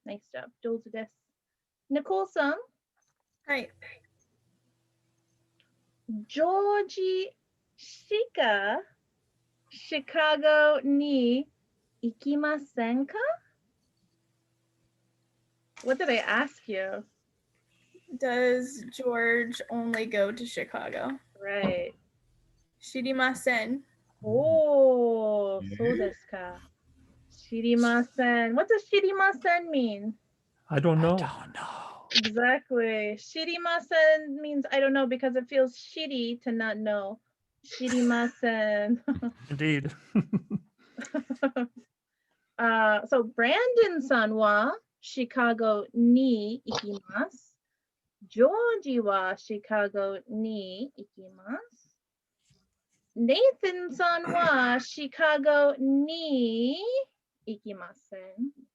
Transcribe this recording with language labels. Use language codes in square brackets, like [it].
[ja] ナイスジョブ、上手です。ニコーさん、はい。ジョージしかシカゴに行きませんか? [en] What did I ask you? Does George only go to Chicago? Right. [ja] 知りません。おー、そうですか。知りません。 [en] What does 知りません mean? I don't know. Don't know. Exactly. 知りません means I don't know because it feels shitty to not know. [ja] 知りません。 [en] Indeed. [ja] So Brandon さんはシカゴに行きます。 Georgie wa Chicago ni ikimasu. Nathan-san wa Chicago ni ikimasen.